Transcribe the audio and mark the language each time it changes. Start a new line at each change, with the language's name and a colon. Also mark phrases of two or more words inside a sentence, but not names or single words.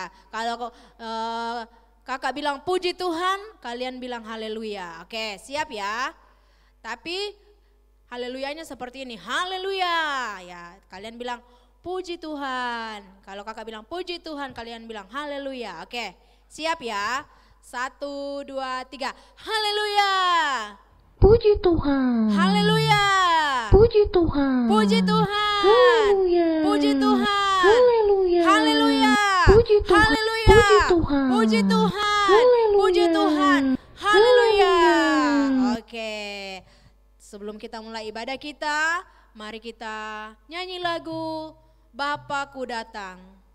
Indonesian: Kalau kakak bilang puji Tuhan, kalian bilang haleluya. Oke, siap ya. Tapi haleluyanya seperti ini, haleluya ya. Kalian bilang puji Tuhan. Kalau kakak bilang puji Tuhan, kalian bilang haleluya. Oke, siap ya. 1, 2, 3, haleluya. Puji Tuhan. Haleluya. Puji Tuhan. Puji Tuhan. Haleluya. Puji Tuhan. Haleluya. Haleluya. Puji Tuhan. Haleluya. Puji Tuhan. Puji Tuhan. Haleluya. Puji Tuhan. Haleluya. Haleluya. Oke. Sebelum kita mulai ibadah kita, mari kita nyanyi lagu Bapakku Datang.